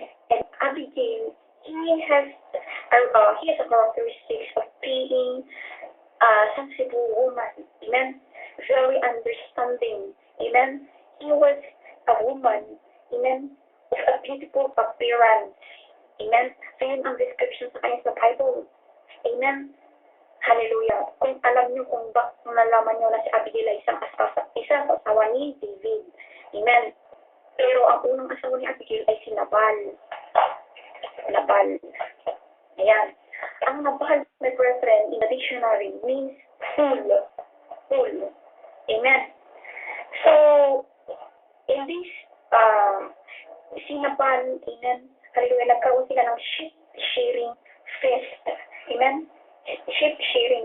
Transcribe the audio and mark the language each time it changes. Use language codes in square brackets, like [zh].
[en] And Abigail, he has a characteristics of being a sensible woman. Amen. Very understanding. Amen. He was a woman. Amen. With a beautiful appearance. Amen. [tl] So yun ang description sa kanya sa Bible. Amen. Hallelujah. Kung alam nyo kung nalaman nyo na si Abigail ay isang asawa ni David. Amen. Pero ang unang asawa ni Abigail ay si Nabal. Ayan. [en] Ang Nabal, my brethren, in the dictionary means fool. Amen. So, in this, si Nabal, amen, hallelujah, [tl] nagkaroon sila ng [en] sheep shearing fest. Amen. Sheep shearing.